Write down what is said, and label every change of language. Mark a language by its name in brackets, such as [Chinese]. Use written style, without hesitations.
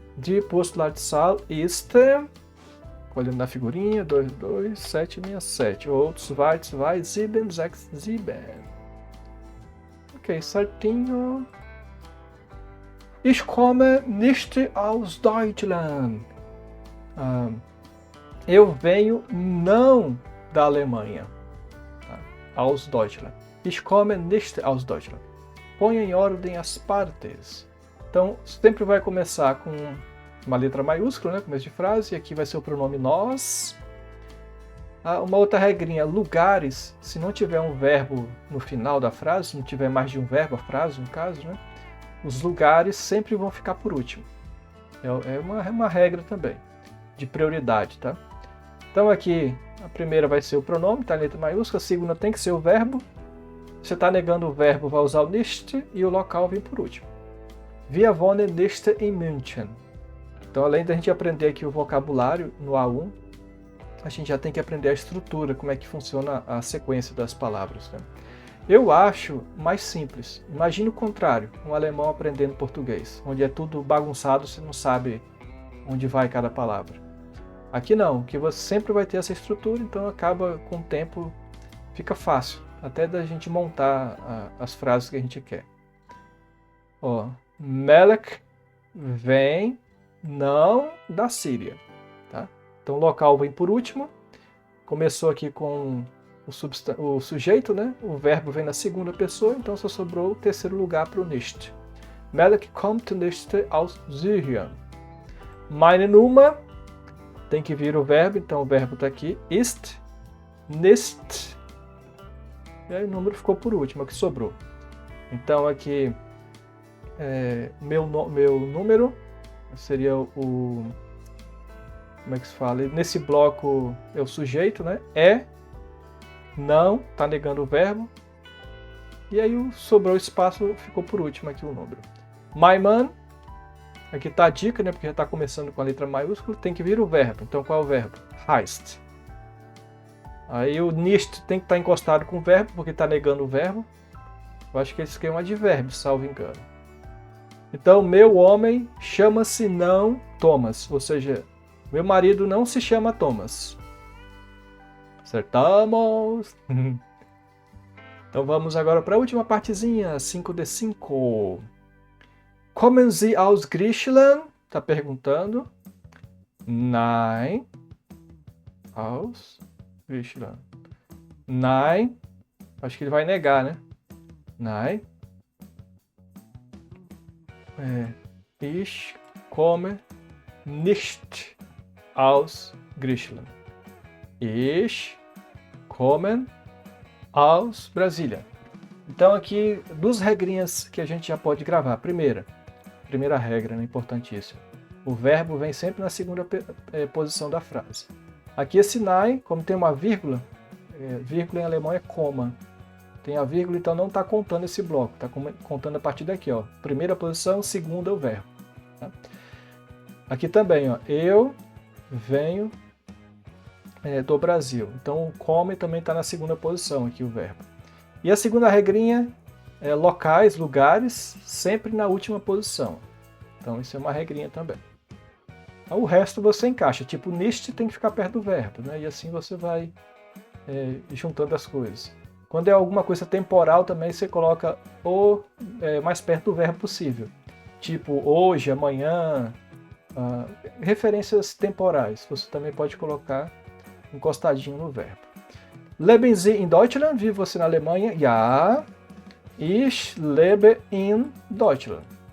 [German] Die Postleitzahl ist, [Portuguese] olhando na figurinha, 22767 ou 22767. Ok, certinho. [German] Ich komme nicht aus Deutschland. [Portuguese] Eu venho não da Alemanha. [German] Aus Deutschland. Ich komme nicht aus Deutschland. [Portuguese] Ponha em ordem as partes. Então, sempre vai começar com uma letra maiúscula, né? Começo de frase. E aqui vai ser o pronome nós. Uma outra regrinha, lugares, se não tiver um verbo no final da frase, se não tiver mais de um verbo a frase, no caso, né? Os lugares sempre vão ficar por último. É uma regra também, de prioridade, tá? Então aqui, a primeira vai ser o pronome, tá em letra maiúscula, a segunda tem que ser o verbo. Você está negando o verbo, vai usar o nicht e o local vem por último. [German] Wir wohnen nicht in München. [Portuguese] Então, além da gente aprender aqui o vocabulário no A1, a gente já tem que aprender a estrutura, como é que funciona a sequência das palavras, né? Eu acho mais simples. Imagine o contrário, um alemão aprendendo português, onde é tudo bagunçado, você não sabe onde vai cada palavra. Aqui não, que você sempre vai ter essa estrutura, então acaba com o tempo, fica fácil, até da gente montar as frases que a gente quer. Ó, Melek vem não da Síria, tá? Então o local vem por último, começou aqui com o sujeito, né? O verbo vem na segunda pessoa, então só sobrou o terceiro lugar para o nicht. [German] Melek kommt nicht aus Syrien. Meine Nummer [Portuguese] tem que vir o verbo, então o verbo está aqui. Ist, nicht. E aí o número ficou por último, é o que sobrou. Então aqui, meu número seria o... Como é que se fala? Nesse bloco é o sujeito, né? Não, está negando o verbo. E aí sobrou espaço, ficou por último aqui o número. My man, aqui está a dica, né? Porque já está começando com a letra maiúscula, tem que vir o verbo. Então qual é o verbo? Heißt. Aí o nicht tem que estar encostado com o verbo, porque está negando o verbo. Eu acho que esse aqui é um advérbio, salvo engano. Então, meu homem chama-se não Thomas. Ou seja, meu marido não se chama Thomas. Acertamos! Então vamos agora para a última partezinha, 5D5. [German] Kommen Sie aus Griechenland? [Portuguese] Está perguntando. Nein. [German] Aus Griechenland. Nein. [Portuguese] Acho que ele vai negar, né? [German] Nein. Ich komme nicht aus Griechenland. Ich komme aus Brasília. [Portuguese] Então aqui, duas regrinhas que a gente já pode gravar. Primeira regra, né, importantíssima. O verbo vem sempre na segunda posição da frase. Aqui esse nein, como tem uma vírgula, vírgula em alemão é coma. Tem a vírgula, então não está contando esse bloco, está contando a partir daqui, ó. Primeira posição, segunda é o verbo. Tá? Aqui também, ó, eu venho do Brasil. Então o come também está na segunda posição aqui o verbo. E a segunda regrinha é locais, lugares, sempre na última posição. Então isso é uma regrinha também. O resto você encaixa, tipo nicht tem que ficar perto do verbo, né? E assim você vai juntando as coisas. Quando é alguma coisa temporal também você coloca o mais perto do verbo possível. Tipo hoje, amanhã, referências temporais. Você também pode colocar encostadinho no verbo. [German] Leben Sie in Deutschland? [Portuguese] Vive você na Alemanha? [German] Ja. Ich lebe in Deutschland.